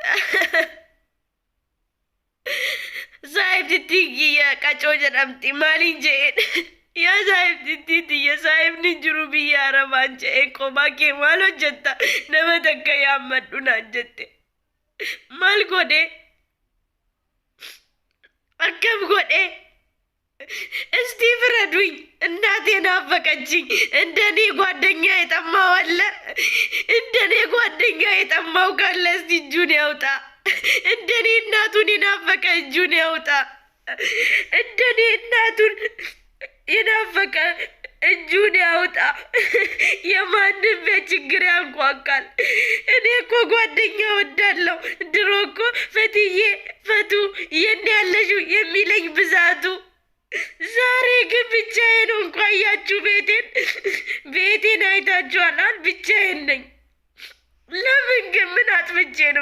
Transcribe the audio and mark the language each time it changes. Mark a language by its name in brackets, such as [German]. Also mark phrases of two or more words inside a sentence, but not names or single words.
[Oromo] Saayibtittii kiyya qacoo jedhamti maaliin je'een? Yaa saayibtittii tiyya saayibni jiru biyya Arabaan je'een kophaa kee maal hojjetta? Nama takka yaammadhu naan jette. Maal godhee? Akkam godhee? [Amharic] እስቲ ፍረዱኝ። እናቴን አፈቀችኝ። እንደኔ ጓደኛ የጠማው አለ? እንደኔ ጓደኛ የጠማው ካለ እስቲ እጁን ያውጣ። እንደኔ እናቱን የናፈቀ እጁን ያውጣ። እንደኔ እናቱን የናፈቀ እጁን ያውጣ። የማንም ቤት ችግር ያንኳኳል። እኔ እኮ ጓደኛ ወዳለሁ። ድሮ እኮ ፈትዬ ፈቱ የኔ ያለሽው የሚለኝ ብዛቱ ዛሬ ግን ብቻዬን ነው። እንኳን ያችሁ ቤቴን አይታችኋል። ብቻዬን ነኝ። ለምን ግን ምን አጥፍቼ ነው?